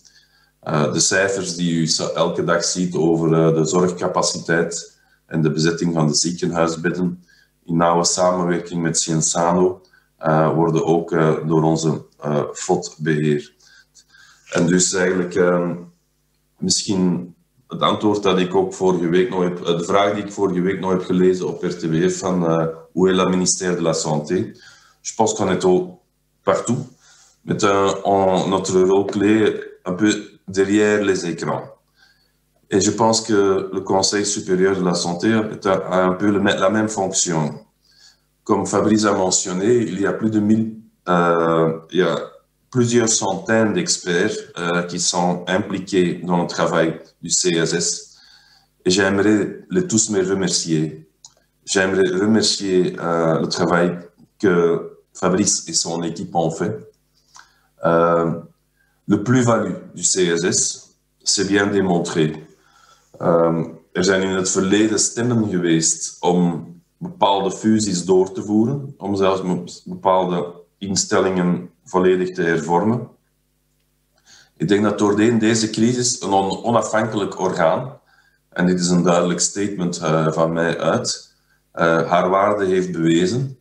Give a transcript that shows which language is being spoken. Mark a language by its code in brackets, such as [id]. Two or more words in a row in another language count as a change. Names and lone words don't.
[nl] De cijfers die u elke dag ziet over de zorgcapaciteit en de bezetting van de ziekenhuisbedden, in nauwe samenwerking met Cienzano, worden ook door onze FOD beheerd. En dus eigenlijk misschien het antwoord dat ik ook vorige week nog heb, de vraag die ik vorige week nog heb gelezen op RTBF van [fr] où est la ministère de la Santé. Je pense qu'on est partout, met notre rôle clé un peu derrière les écrans. Et je pense que le Conseil supérieur de la santé a un peu la même fonction. Comme Fabrice a mentionné, il y a plus de 1000, il y a plusieurs centaines d'experts qui sont impliqués dans le travail du CSS. Et j'aimerais les tous me remercier. J'aimerais remercier le travail que Fabrice et son équipe ont fait. Le plus-value du CSS, c'est bien démontré. [nl] Zijn in het verleden stemmen geweest om bepaalde fusies door te voeren, om zelfs bepaalde instellingen volledig te hervormen. Ik denk dat doorheen deze crisis een onafhankelijk orgaan, en dit is een duidelijk statement van mij uit, haar waarde heeft bewezen.